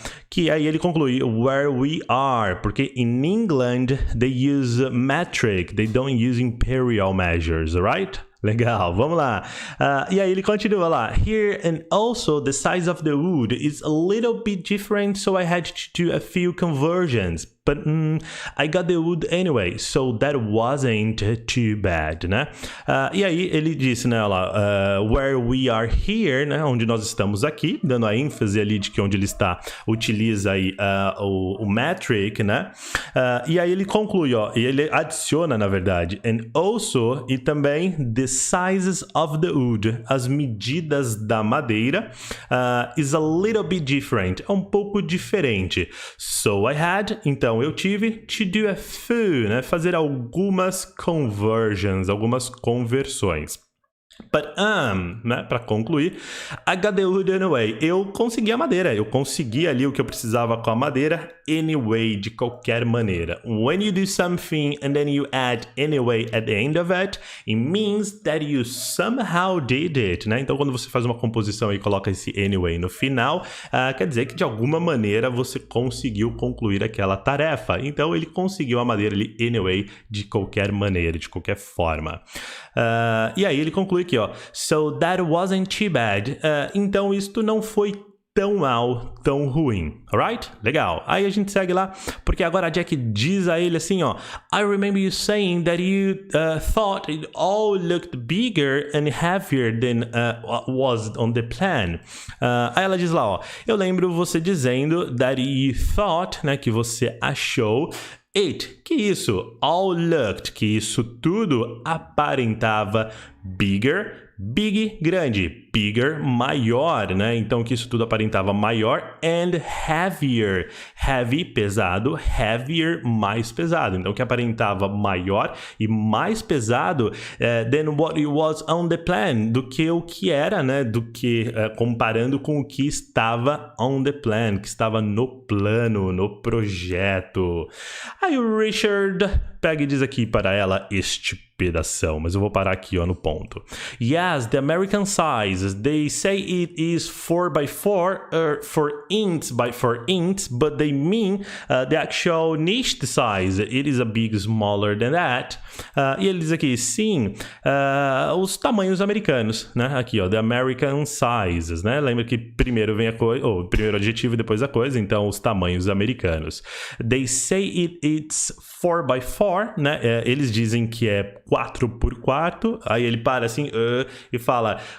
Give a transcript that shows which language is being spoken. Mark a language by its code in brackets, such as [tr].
[pt] Que aí ele conclui [en] where we are, [pt] porque [en] in England they use metric, they don't use imperial measures, right? [pt] Legal, vamos lá. E aí ele continua lá. [en] Here and also the size of the wood is a little bit different, so I had to do a few conversions. But I got the wood anyway, so that wasn't too bad, [pt] né? E aí ele disse, né, lá, [en] where we are here, [pt] né, onde nós estamos aqui, dando a ênfase ali de que onde ele está, utiliza aí o metric, né? E aí ele conclui, ó, e ele adiciona, na verdade, [en] and also, [pt] e também, [en] the sizes of the wood, [pt] as medidas da madeira, [en] is a little bit different, [pt] é um pouco diferente. [en] So I had, [pt] então, eu tive [en] to do a few, [pt] né? Fazer algumas [en] conversions, [pt] algumas conversões. [en] But, [pt] né, para concluir, [en] I got the wood anyway. [pt] Eu consegui a madeira, eu consegui ali o que eu precisava com a madeira anyway, de qualquer maneira. [en] When you do something and then you add anyway at the end of it, it means that you somehow did it, [pt] né? Então, quando você faz uma composição e coloca esse anyway no final, quer dizer que de alguma maneira você conseguiu concluir aquela tarefa. Então, ele conseguiu a madeira ali [en] anyway, [pt] de qualquer maneira, de qualquer forma. E aí ele conclui aqui, ó. [en] So that wasn't too bad. [pt] Então isto não foi tão mal, tão ruim. [en] Alright? [pt] Legal. Aí a gente segue lá, porque agora a Jack diz a ele assim, ó. [en] I remember you saying that you thought it all looked bigger and heavier than was on the plan. [pt] Aí ela diz lá, ó. Eu lembro você dizendo [en] that you thought, [pt] né, que você achou it, que isso, [en] all looked, [pt] que isso tudo aparentava [en] bigger, [pt] big, grande, bigger, maior, né? Então, que isso tudo aparentava maior, [en] and heavier, [pt] heavy, pesado, heavier, mais pesado. Então, que aparentava maior e mais pesado [en] than what it was on the plan, [pt] do que o que era, né? Do que, comparando com o que estava [en] on the plan, [pt] que estava no plano, no projeto. Aí o Richard pega e diz aqui para ela este pedação, mas eu vou parar aqui, ó, no ponto. [en] Yes, the American sizes, they say it is 4x4 or 4 inches by 4 inches, but they mean the actual Nesta size, it is a bit smaller than that. [pt] E ele diz aqui, sim, os tamanhos americanos, né? Aqui, ó, [en] the American sizes, [pt] né? Lembra que primeiro vem a coisa, ou primeiro adjetivo e depois a coisa, então os tamanhos americanos. [en] They say it's 4x4, [pt] né? Eles dizem que é 4x4, aí ele para assim e fala